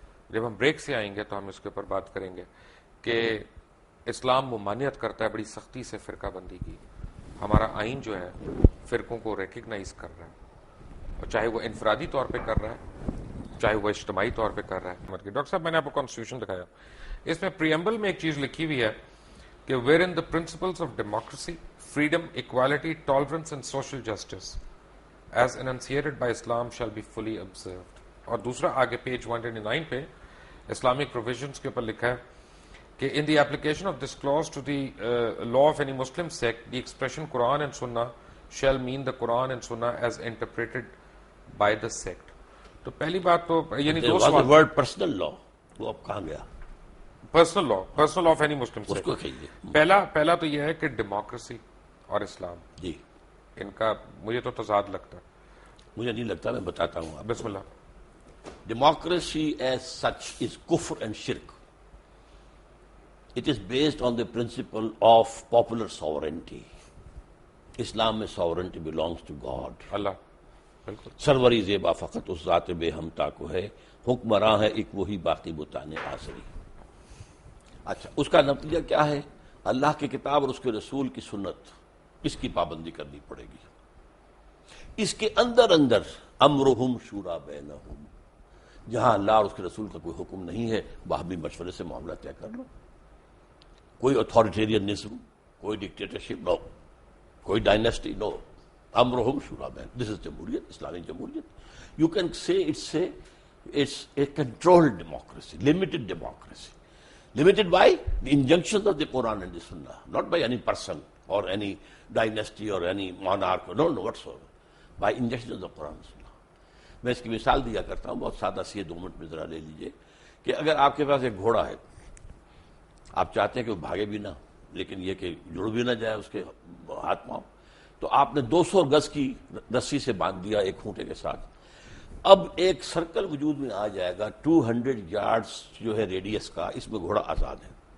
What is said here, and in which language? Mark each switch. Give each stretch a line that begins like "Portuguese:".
Urdu: جب ہم بریک سے آئیں گے تو ہم اس کے اوپر بات کریں گے کہ اسلام ممانعت کرتا ہے بڑی سختی سے فرقہ بندی کی، ہمارا آئین جو ہے فرقوں کو ریکگنائز کر رہا ہے، اور چاہے وہ انفرادی طور پہ کر رہا ہے چاہے وہ اجتماعی طور پہ کر رہا ہے۔ ڈاکٹر صاحب میں نے آپ کو کانسٹیٹیوشن دکھایا، اس میں پریمبل میں ایک چیز لکھی ہوئی ہے کہ
English: Where in the principles of democracy, freedom, equality, tolerance and social justice as enunciated by Islam shall be fully observed.
Urdu: اور دوسرا آگے پیج 129 پہ اسلامک پروویژنس کے اوپر لکھا ہے کہ
English: in the application of this clause to the law of any Muslim sect, the expression Quran and Sunnah shall mean the Quran and Sunnah as interpreted by the sect.
Urdu: تو پہلی بات تو یعنی دو سوال، ورڈ پرسنل لا وہ اب کہاں گیا؟
English: personal law of any Muslim
Urdu: اس کو
English: سیکٹ۔
Urdu: کہیے۔ پہلا تو یہ ہے کہ ڈیموکریسی اور اسلام جی ان کا مجھے تو تضاد لگتا ہے۔ مجھے نہیں لگتا، میں بتاتا ہوں آپ۔ بسم اللہ۔
English: Democracy as such is kufr and shirk. It is based on the principle of popular sovereignty.
Urdu: اسلام میں
English: sovereignty belongs to God.
Urdu: اللہ بالکل سروری زیبا فقط اس ذات بے ہمتا کو ہے، حکمراں ہے ایک وہی باقی بتانے آسری۔ اچھا، اس کا نتیجہ کیا ہے؟ اللہ کی کتاب اور اس کے رسول کی سنت، اس کی پابندی کرنی پڑے گی۔ اس کے اندر امرہم شورا بینہم، جہاں اللہ اور اس کے رسول کا کوئی حکم نہیں ہے باہمی مشورے سے معاملہ طے کر لو۔ کوئی اتھارٹیرینزم، کوئی ڈکٹیٹرشپ نو، کوئی ڈائنیسٹی نو، امرہم شورا بین، دس از جمہوریت، اسلامی جمہوریت۔
English: You can say it's a controlled democracy, limited democracy. Limited by the injunctions of the Quran and the Sunnah, not by any person or any dynasty or any monarch, no whatsoever, by injunctions of the Quran and Sunnah.
Urdu: میں اس کی مثال دیا کرتا ہوں، بہت سادہ سی ہے، 2 minute میں ذرا لے لیجئے کہ اگر آپ کے پاس ایک گھوڑا ہے، آپ چاہتے ہیں کہ وہ بھاگے بھی نہ لیکن یہ کہ جڑ بھی نہ جائے اس کے ہاتھ پاؤں، تو آپ نے 200 گز کی رسی سے باندھ دیا ایک کھوٹے کے ساتھ۔ اب ایک سرکل وجود میں آ جائے گا 200 یارڈز جو ہے ریڈیس کا، اس میں گھوڑا آزاد ہے،